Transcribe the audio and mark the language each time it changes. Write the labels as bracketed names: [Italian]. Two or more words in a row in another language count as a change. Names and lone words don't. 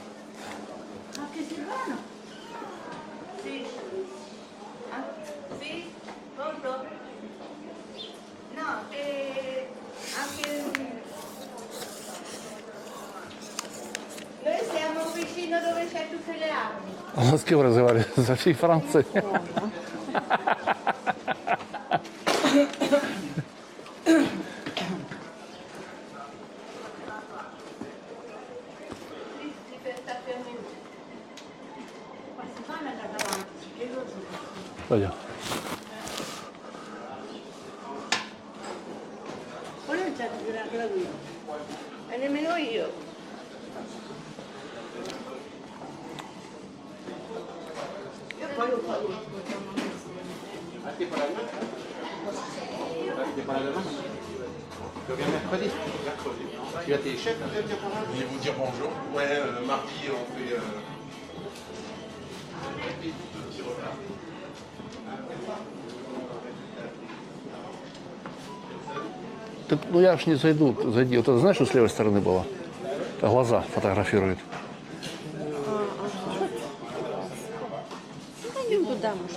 [Italian] Anche Silvano? Sì. Ah, sì? Pronto? No, anche noi siamo vicino dove c'è tutte le armi. [Russian] А с кем разговаривали? Со всей Францией. [Italian] Ma Silvano è da davanti, che lo so. [Russian] Пойдем. [Italian] Poi non c'è la guida. E nemmeno io. Io poi lo faccio. [French] Tu reviens mercredi. Tu as tes chefs qui viennent dire bonjour. Venez vous dire bonjour. Ouais, mardi, on fait. [Russian] Так, ну я ж не зайду. Зайди. Вот это знаешь, что с левой стороны было? Это глаза фотографируют. Ну, пойдем туда, может.